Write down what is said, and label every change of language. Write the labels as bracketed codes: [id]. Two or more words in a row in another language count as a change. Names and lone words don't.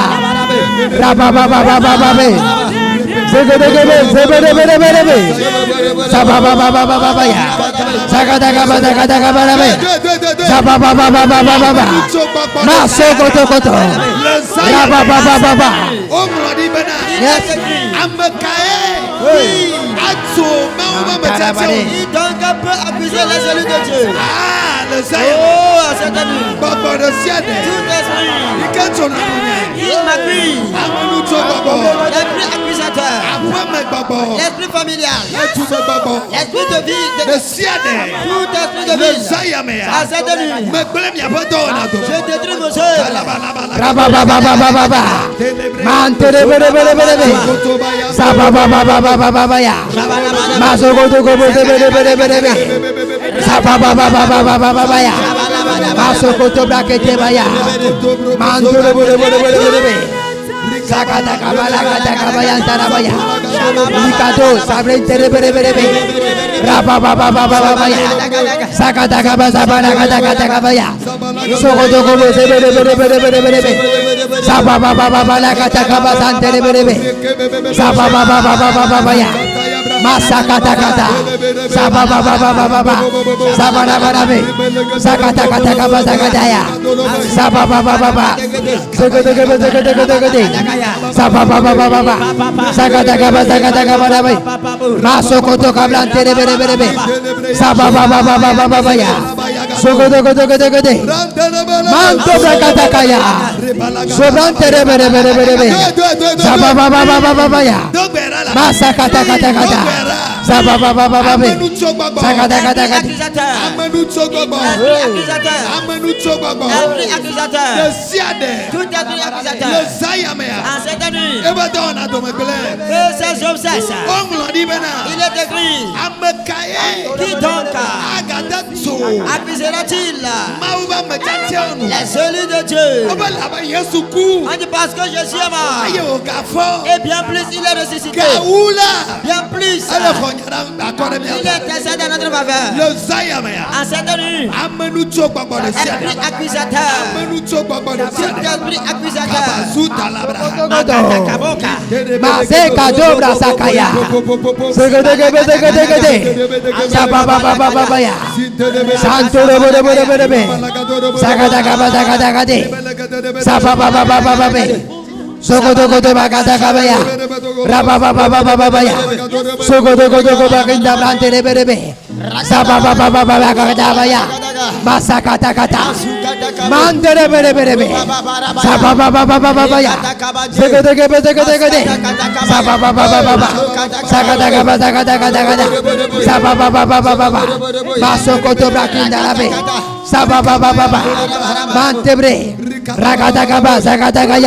[fr] Rababa baba baba baba. Segede bere bere bere. Sababa baba baba ya. Sakata katakaya bere. Sababa baba baba baba. Masokoto koto. Rababa baba baba. Yes. Donc on peut accuser les élus de Dieu. Ah, le Seigneur. Oh, à cette nuit. Tout esprit. Il m'accuse. L'esprit accusateur. L'esprit familial. L'esprit de vie. Tout esprit de vie. À cette nuit. Je détruis vos œuvres. Rababa baba baba. Mantere bere bere bere. Sababa baba baba baba ya. Masokoto gobe bere bere bere. Sababa baba baba baba ya. Masokoto brakete baya. Mantere bere bere bere. Sakata kabala kata kabaya tarabaya. Mikado sabre bere bere. Rababa baba baba ya. Sakata kabasa bana kata kata kabaya. Sokoto gobe bere bere bere bere. Sababa baba bala kata kabasa bere bere. Sababa baba baba ya. Masakata kata. Sababa baba baba. Sabana barabe. Sakata kata kabasa kata ya. Sababa baba. Segede. Sababa baba. Sakata kabasa kata kabarabe. Masokoto kablan tere bere bere. Sababa baba ya. Sogodo. Manto brakata kaya. Sobran tere bere bere. Sababa baba ya. Masakata kata. Sababa baba. Sakata kata. Tout esprit accusateur. En cette nuit. Ces hommes cessent. Il est écrit. Qui donc accusera-t-il les élus de Dieu? On dit parce que je suis mort. Et bien plus il est ressuscité. Bien plus il intercède en notre faveur. En cette nuit. Esprit accusateur. Esprit accusateur. Maseka dobra sakaya. Segede. Sababa baba ya. Santo bere. Sakata kata. Sababa baba. Sokoto bakata kabaya. Rababa baba ya. Sokoto bakinda blante bere. Sababa baba kata ya. Masakata kata. Mantere bere. Sababa baba ya. Segede. Sababa baba. Sakata kata. Sababa baba. Masokoto bakinda labe. Sababa baba. Mantebre. Ragata kabasa kata kaya.